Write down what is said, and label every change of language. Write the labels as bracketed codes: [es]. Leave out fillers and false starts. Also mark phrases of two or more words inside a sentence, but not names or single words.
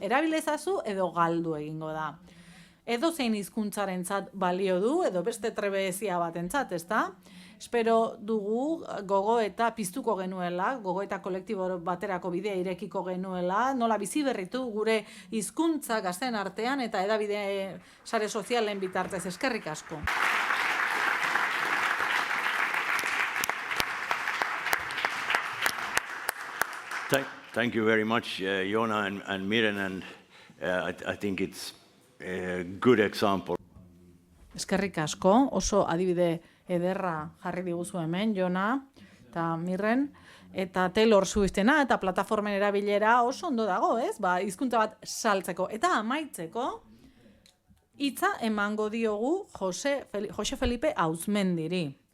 [eu] Erabilezazu edo galdu egingo da. Edo zein hizkuntzarentzat balio du, edo beste trebezia batentzat, ezta? Espero dugu gogoeta piztuko genuela, gogoeta kolektibo baterako bidea irekiko genuela, nola bizi berritu gure hizkuntza gazteen artean eta hedabide sare sozialen bitartez. Eskerrik asko. [en] Thank you very much, Jona and Miren, and I think it's a good example. [eu] Eskerrik asko, oso adibide ederra jarri diguzu hemen, Jona eta Mirren, eta Taylor Swiftena eta plataformen erabilera oso ondo dago, ez? Hizkuntza bat saltzeko. Eta amaitzeko, hitza emango diogu Jose Felipe Auzmendiri.